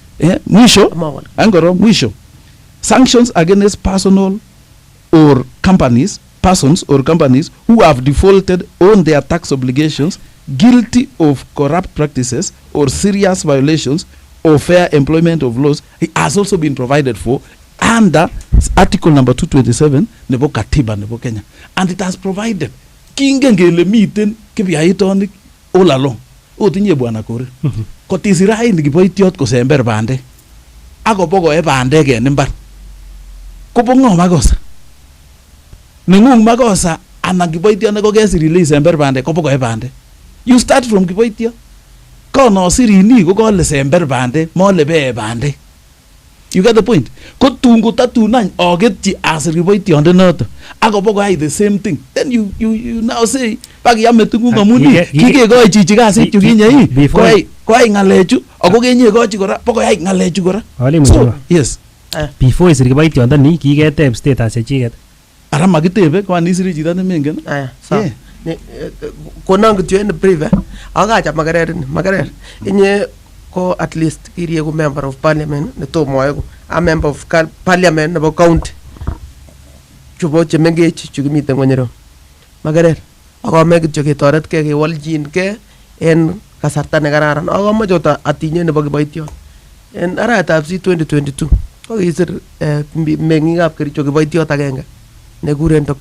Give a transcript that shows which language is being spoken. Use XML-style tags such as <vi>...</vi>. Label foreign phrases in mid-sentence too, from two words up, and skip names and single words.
<en>Mwisho sanctions against persons or companies who have defaulted on their tax obligations, guilty of corrupt practices or serious violations of fair employment of laws, has also been provided for under article number 227</en> <kln>nebo katiba nebo Kenya,</kln> <en>and it has provided</en> <kln>kingengele miten kibiaitonik</kln> <en>all along.</en> <kln>Otinye bwana Korir kotisirai nikiboitiot kosember bandek akobokoe bandek en imbar kobongo makosa nengung makosa anan kiboitiot nekokesir isember bandek kobokoe bandek.</kln> <en>You start from</en> <kln>kiboitiot kono sirini ko kole sember bandek mole bee bandek.</kln> <en>You get the point?</en> <kln>Ko tungo tatunan ogetji asir kiboitionde noto akobokoe</kln> <en>the same thing, then you now say</en> <kln>pagi yame tungu ngamuni kikekoi chichi kasit yukinye koai ngalechu ako kenye kochi kora bokoai ngalechu kora.</kln> <en>So yes,</en> <kln>before isir kiboitionde ni kiketeb status chechiket ara makitebe kwa nisiri chito nemengen. So konang kityo en brief akacha Magerer inye ko</kln> <en>at least</en> <kln>kiriegu</kln> <en>member of parliament</en> <kln>ne tomoe</kln> <en>a member of parliament</en> <kln>nebo county chubo chemengech chukimiten ngonyero. Magerer akome kityo ketoretkei kewoljin en kasarta nekararan. Akomoche ot atinye nebo kiboitiot en arawetab 2022 ko kisir meng'ikab Kericho kiboitiot agenge nekuren Dr.</kln>